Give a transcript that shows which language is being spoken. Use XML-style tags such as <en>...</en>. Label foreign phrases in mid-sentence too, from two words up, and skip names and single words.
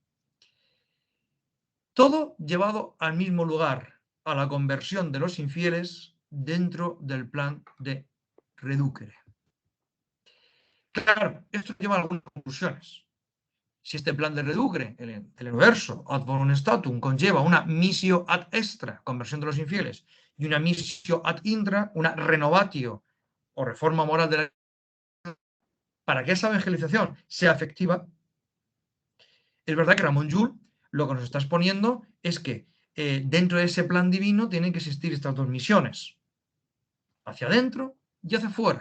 <es>Todo llevado al mismo lugar, a la conversión de los infieles dentro del plan de Reducere. Claro, esto lleva a algunas conclusiones. Si este plan de Reducere, el universo</es> <la>ad bonum statum,</la> <es>conlleva una</es> <la>missio ad extra,</la> <es>conversión de los infieles, y una</es> <la>missio ad intra,</la> <es>una renovatio o reforma moral de la, para que esa evangelización sea efectiva, es verdad que Ramon Llull lo que nos está exponiendo es que dentro de ese plan divino tienen que existir estas dos misiones, hacia adentro y hacia afuera.</es>